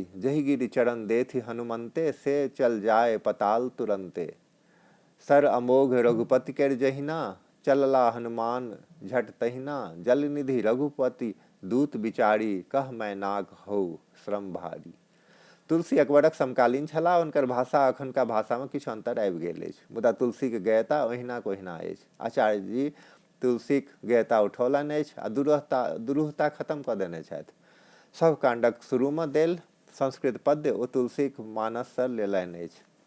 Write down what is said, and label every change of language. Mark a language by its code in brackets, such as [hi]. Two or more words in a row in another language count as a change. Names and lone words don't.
[mai] जहि गिरि चरण देथि हनुमंते, से चल जाय पताल तुरंते। सर अमोघ रघुपति केर जहिना, चलला हनुमान झट तहिना। जल निधि रघुपति दूत बिचारी, कह मैं नाक हौ श्रम भारी। तुलसी अकबरक समकालीन छलाह, हुनकर भाषा अखुनका भाषा में किछु अंतर आबि गेल अछि, मुदा तुलसी के गेयता ओहिना कोहिना अछि। आचार्य जी तुलसीक गेयता उठौलनि अछि आ दुरूहता खत्म कऽ देने छथि। सब कांडक शुरू में देल संस्कृत पद्य ओ तुलसीक मानस से लेलनि अछि।